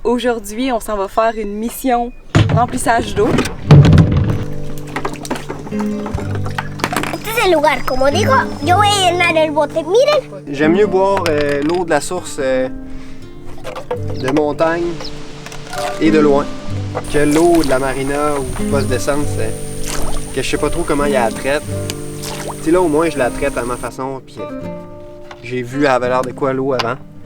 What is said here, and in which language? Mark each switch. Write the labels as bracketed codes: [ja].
[fr] Aujourd'hui, on s'en va faire une mission remplissage d'eau. [es] Este es el lugar, como digo, yo voy a llenar el bote. Miren. [fr] J'aime mieux boire l'eau de la source de montagne et de loin que l'eau de la marina ou du poste d'essence que je sais pas trop comment il la traite. Tu sais, là au moins je la traite à ma façon, puis j'ai vu à la valeur de quoi l'eau avant.